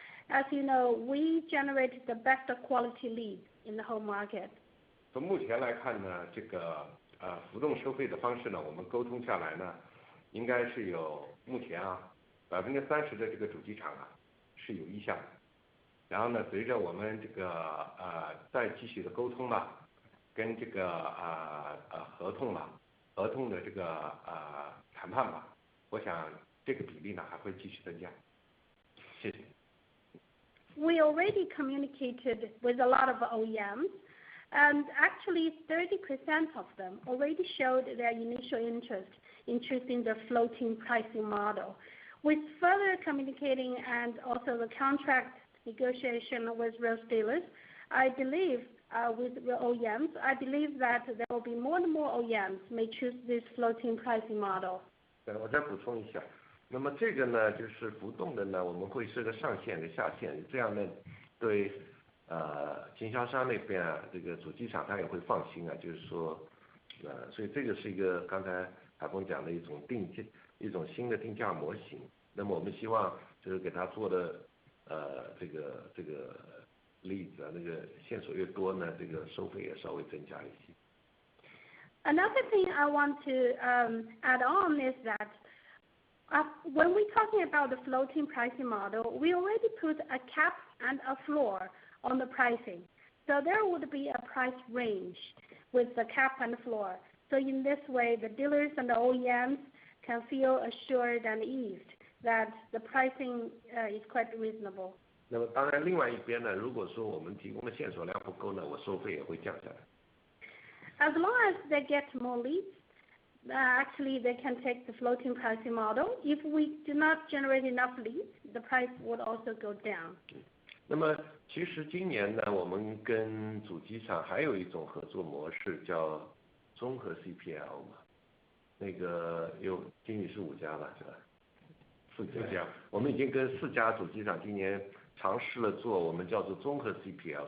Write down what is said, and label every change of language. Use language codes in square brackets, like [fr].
[en] As you know, we generate the best quality leads in the whole market. [zh] 从目前来看呢，这个浮动收费的方式呢，我们沟通下来呢，应该是有目前30%的这个主机厂是有意向的。然后呢，随着我们这个再继续的沟通吧，跟这个合同的这个谈判吧，我想这个比例呢还会继续增加。谢谢。 [en] We already communicated with a lot of OEMs, and actually 30% of them already showed their initial interest in choosing the floating pricing model. With further communicating and also the contract negotiation with those dealers, I believe with the OEMs, I believe that there will be more and more OEMs may choose this floating pricing model. [zh] 对，我再补充一下，那么这个呢，就是浮动的呢，我们会设个上限跟下限，这样呢，对经销商那边这个主机厂他也会放心就是说，所以这个是一个刚才海峰讲的一种新的定价模型。那么我们希望就是给他做的这个例子那个线索越多呢，这个收费也稍微增加一些。 [en] Another thing I want to add on is that when we're talking about the floating pricing model, we already put a cap and a floor on the pricing. So there would be a price range with the cap and floor. So in this way, the dealers and the OEMs can feel assured and eased that the pricing is quite reasonable. [zh] 那么当然，另外一边呢，如果说我们提供的线索量不够呢，我收费也会降下来。 [en] As long as they get more leads, actually they can take the floating pricing model. If we do not generate enough leads, the price would also go down. [zh] 那么其实今年呢，我们跟主机厂还有一种合作模式叫综合 CPL 嘛，那个有经理是5家吧，是吧？4家，我们已经跟4家主机厂今年尝试了做我们叫做综合 CPL。